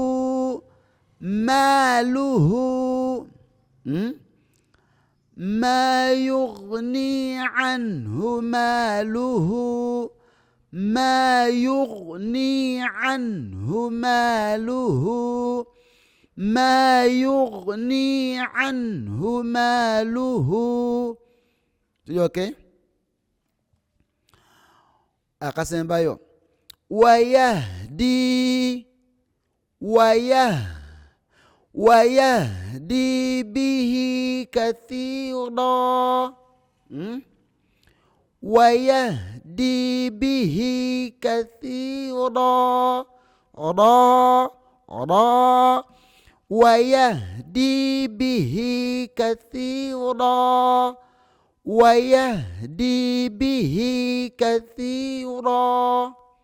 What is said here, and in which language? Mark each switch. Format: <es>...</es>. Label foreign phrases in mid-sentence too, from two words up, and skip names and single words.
<ar>ما يغني عنه ماله ما يغني عنه ماله ما يغني عنه ماله. Okay? Akasembayo ويهدي به كثيرا ويهدي به كثيرا ويهدي به كثيرا ويهدي به كثيرا.</ar>